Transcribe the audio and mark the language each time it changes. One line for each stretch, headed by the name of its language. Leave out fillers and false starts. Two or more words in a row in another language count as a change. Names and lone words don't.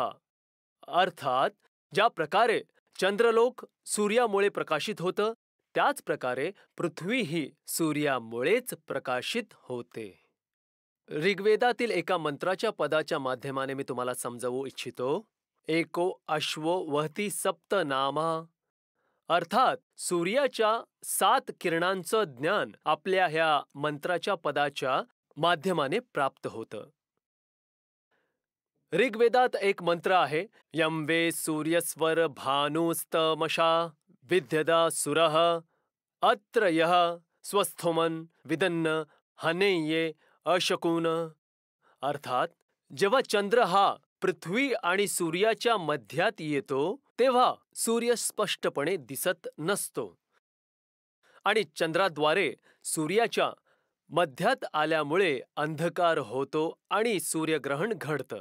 Marathi: अर्थात ज्या प्रकारे चंद्रलोक सूर्यामुळे प्रकाशित होतं त्याच प्रकारे पृथ्वीही सूर्यामुळेच प्रकाशित होते। ऋग्वेदातील एका मंत्राच्या पदाच्या माध्यमाने मी तुम्हाला समजावू इच्छितो।
Sanskrit: एको अश्वो वहती सप्त नामा।
Marathi: अर्थात सूर्याच्या 7 किरणांचं ज्ञान आपल्या ह्या मंत्राच्या पदाच्या माध्यमाने प्राप्त होतं। ऋग्वेदात एक मंत्र आहे,
Sanskrit: यम वे सूर्यस्वर भानुस्तमशा विद्यदा सुरः अत्र यः स्वस्थोमन विदन्न हनेये अशकुन।
Marathi: अर्थात जेव्हा चंद्र हा पृथ्वी आणि सूर्याच्या मध्यात येतो तेव्हा सूर्य स्पष्टपणे दिसत नसतो आणि चंद्राद्वारे सूर्याच्या मध्यात आल्यामुळे अंधकार होतो आणि सूर्यग्रहण घडतं।